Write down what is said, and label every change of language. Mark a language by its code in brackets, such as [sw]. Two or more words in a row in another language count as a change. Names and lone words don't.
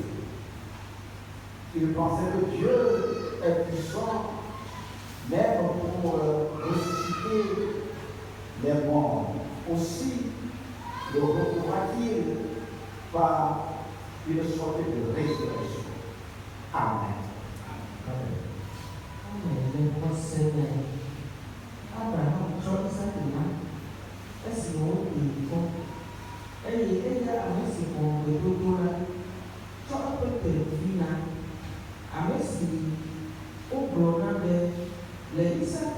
[fr] Il pensait que Dieu est puissant même pour ressusciter les morts. Aussi le retrouvera-t-il par une sorte de résurrection. Amen. [ee] Abraham tsɔ Isaki na esi woɖi fɔ eye eya ame si xɔ gbedodo la tsɔ eƒe tevi na ame si wogblɔ na be le Isaki